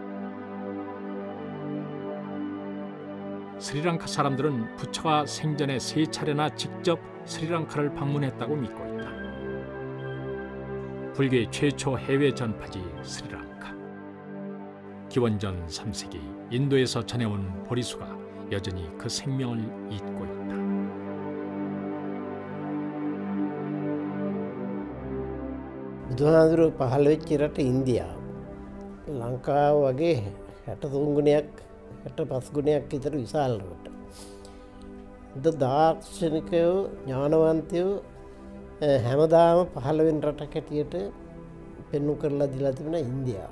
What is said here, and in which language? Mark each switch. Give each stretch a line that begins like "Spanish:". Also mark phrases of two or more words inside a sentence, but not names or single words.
Korean: 스리랑카 사람들은 부처가 생전에 3차례나 직접 스리랑카를 방문했다고 믿고 있다. 불교의 최초 해외 전파지 스리랑카. 기원전 3세기 인도에서 전해온 보리수가 여전히 그 생명을 잇고 있다.
Sinhala: බුදුහාඳුරු පහළ වෙච්ච රට ඉන්දියාව. ලංකාව වගේ 63 ගුණයක් 65 ගුණයක් විතර විශාල රට. දාර්ශනිකයෝ ඥානවන්තයෝ හැමදාම 15 වෙනි රටක් හැටියට පෙන්වු කරලා දීලා තිබෙන ඉන්දියාව.